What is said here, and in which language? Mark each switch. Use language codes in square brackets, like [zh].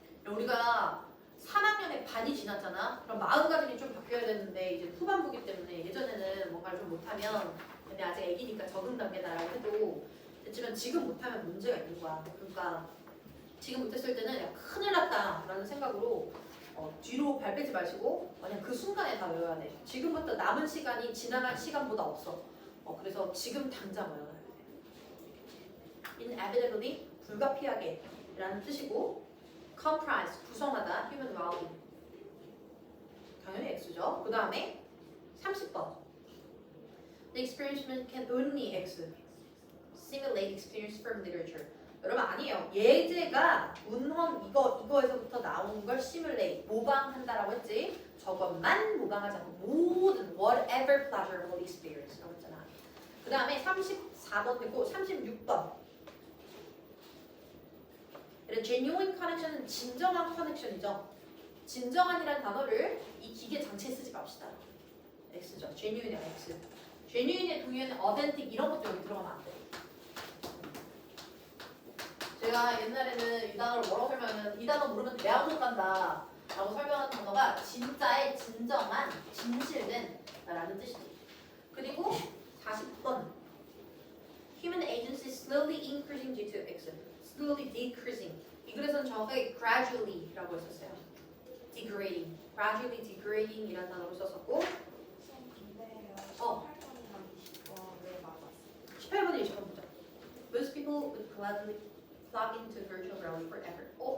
[ko] 우리가 3학년에 반이 지났잖아. 그럼 마음가짐이 좀 바뀌어야 되는데 이제 후반부기 때문에 예전에는 뭔가를 좀 못하면 근데 아직 애기니까 적응 단계다라고 해도 그렇지만 지금 못하면 문제가 있는 거야. 그러니까 지금 못했을 때는 야, 큰일 났다 라는 생각으로 뒤로 발 빼지 마시고 그냥 그 순간에 다 외워야 돼. 지금부터 남은 시간이 지나갈 시간보다 없어. 그래서 지금 당장 외워야 돼. inevitably 불가피하게 라는 뜻이고 comprise 구성하다 human value 당연히 X죠. 그 다음에 30번 [en] The experiment can only X simulate experience from literature [ko] 여러분 아니에요. 예제가 문헌 이거에서부터 나온 걸 simulate 모방한다라고 했지. 저것만 모방하지 않고 모든 [en] whatever pleasurable experience [ko] 라고 했잖아. 그 다음에 34번 됐고 36번 genuine connection은 진정한 커넥션이죠. 진정한이라는 단어를 이 기계 장치에 쓰지 맙시다. X죠. genuine의 X. genuine의 동의어는 authentic 이런 것도 여기 들어가면 안 돼. 제가 옛날에는 이 단어를 뭐라고 설명하면 이 단어 모르면 대학원 간다 라고 설명하는 단어가 진짜의 진정한 진실된 라는 뜻이지. 그리고 40번 [en] Human agency slowly increasing due to X slowly decreasing [ko] 이 글에서는 정확하게 gradually 라고 했었어요. degrading [en] gradually degrading [ko] 이라는 단어를 썼었고 18번에 20번 보자. [en] Most people would gladly plug into virtual reality forever.